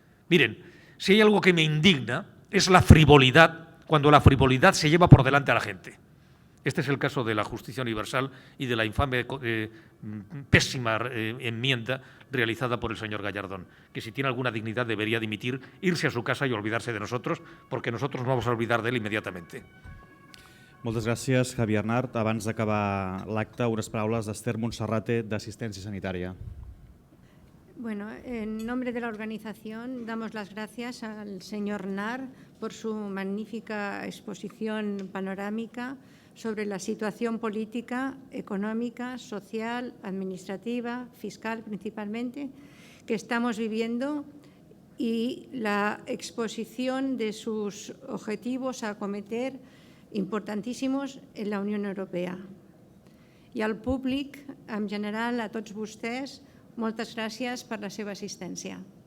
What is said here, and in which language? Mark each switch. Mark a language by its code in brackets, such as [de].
[es] Miren, si hay algo que me indigna es la frivolidad, cuando la frivolidad se lleva por delante a la gente. Este es el caso de la justicia universal y de la infame, pésima enmienda realizada por el señor Gallardón, que si tiene alguna dignidad debería dimitir, irse a su casa y olvidarse de nosotros, porque nosotros nos vamos a olvidar de él inmediatamente. [ca] Moltes gràcies, Javier Nart. Abans d'acabar l'acte, unes paraules d'Esther Monserrate, d'Assistència Sanitària. [es] Bueno, en nombre de la organización damos las gracias al señor Nar por su magnífica exposición panorámica sobre la situación política, económica, social, administrativa, fiscal principalmente, que estamos viviendo y la exposición de sus objetivos a acometer importantíssimos en la Unió Europea. [ca] I al públic, en general, a tots vostès, moltes gràcies per la seva assistència.